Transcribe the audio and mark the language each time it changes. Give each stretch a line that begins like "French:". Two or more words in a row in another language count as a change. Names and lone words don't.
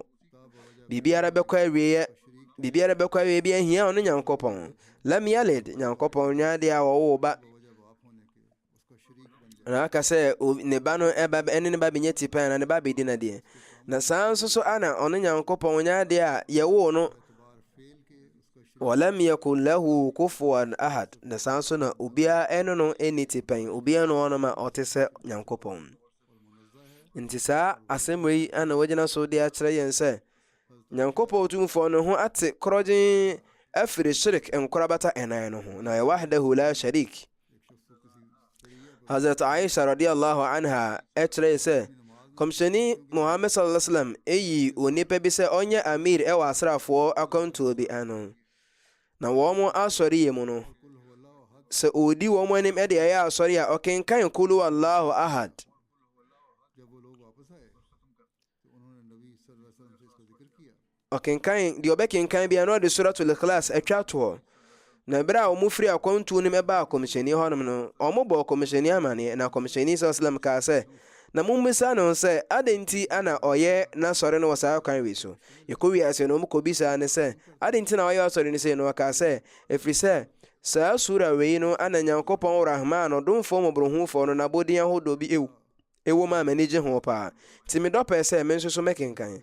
Akan: Biribiara bɛkɔ awie bi ahia ɔno Nyankopɔn.
Arabic: لم يلد,
Akan: Nyankopɔn nyɛ adeɛ a wɔwɔ ba na aka sɛ ne ba no ɛne ne ba bɛnyɛ tipɛn na ne ba bɛdi nadeɛ. Na saa nso so ana ɔno Nyankopɔn nyɛ adeɛ a yɛwoo no
Arabic: ولم يكن له كفوا أحد,
Akan: na saa nso na obiara ɛno no ɛni tipɛn, obiara no ɔno ma ɔte sɛ Nyankopɔn. Nti saa asɛm yi ana wɔgyina so de akyerɛ yɛn sɛ Nyankopɔn Otumfoɔ no ho ate korɔgyen afiri shirik nkorabata ɛnan no ho, na yɛ
Arabic: وحده لا شريك.
Akan: Hazrat Aisha
Arabic: رضي الله عنها
Akan: ɛkyerɛ sɛ Kɔmhyɛni Muhammad
Arabic: صلى الله عليه وسلم
Akan: ɛyi onipa bi sɛ ɔnyɛ amir ɛwɔ asrafoɔ akwantuo bi ano. Na wɔn asɔre yɛ mu no, sɛ ɔdi wɔn anim ɛde ɛyɛ asɔre a ɔkenkan
Arabic: قل هو الله أحد.
Akan: Ɔkenkan deɛ ɔbɛkenkan bia na ɔde suratul ikhlas atwa toɔ. Na bere a wɔn firi akwantuo no ɛbaa kɔmhyɛni hɔnom no, wɔn bɔ kɔmhyɛni amanneɛ, na kɔmhyɛni
Arabic: صلى الله عليه وسلم
Akan: kaa sɛ na mummisa no sɛ adɛn nti ana ɔyɛ n'asɔre no wɔ saa kwan wei so. Yɛkɔ wiase no ɔmkɔbisaa ne sɛ adɛn nti na ɔyɛ asɔre no sei no, ɔkaa sɛ ɛfiri sɛ saa sura wei no ana Nyankopɔn Rahman ɔdomfoɔ mmɔborɔhufoɔ no n'abɔdin ahodoɔ bi ɛwɔ mu a m'ani gye ho paa, nti medɔ pɛɛ sɛ me nso so mɛkenkan.